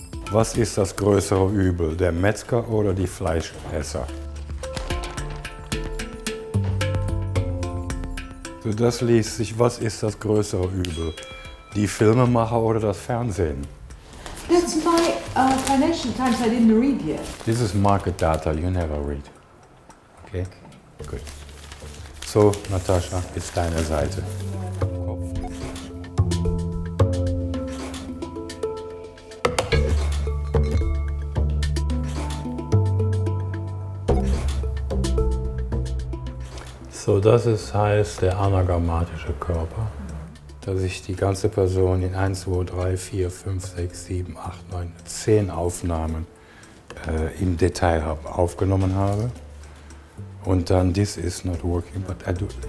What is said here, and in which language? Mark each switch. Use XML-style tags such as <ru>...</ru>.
<de>Was ist das größere Übel, der Metzger oder die Fleischesser? So, das liest sich, was ist das größere Übel, die Filmemacher oder das Fernsehen?</de> <en>That's my Financial Times I didn't read yet. This is market data you never read. Okay? Good. So, Natascha, it's</en> <de>deine Seite. So, das heißt der anagrammatische Körper, dass ich die ganze Person in 1, 2, 3, 4, 5, 6, 7, 8, 9, 10 Aufnahmen im Detail aufgenommen habe. Und dann,</de> <en>this is not working, but I do.</en>